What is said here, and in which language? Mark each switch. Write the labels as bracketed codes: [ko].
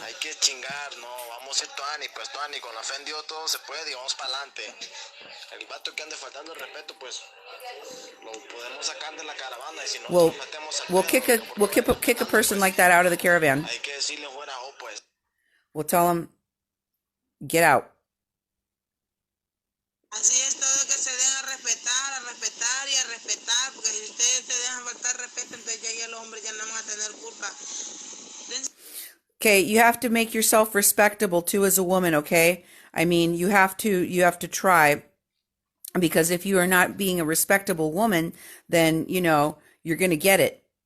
[es] Hay que chingar, no, vamos a ir tuani, pues tuani, con la fe en Dios todo se puede y vamos para adelante. El vato que ande faltando el respeto, pues, lo podemos sacar de la caravana y si no nos metemos al [en] We'll kick a person like that out of the caravan. [es] Hay que decirle fuera, pues. [en] We'll tell him, get out. [es] Así es todo, que se den a respetar y a respetar, porque si ustedes se dejan faltar respeto, entonces ya los hombres ya no van a tener culpa. [en] Okay, you have to make yourself respectable too as a woman, okay? I mean, you have to try, because if you are not being a respectable woman, then, you know, you're going to get it.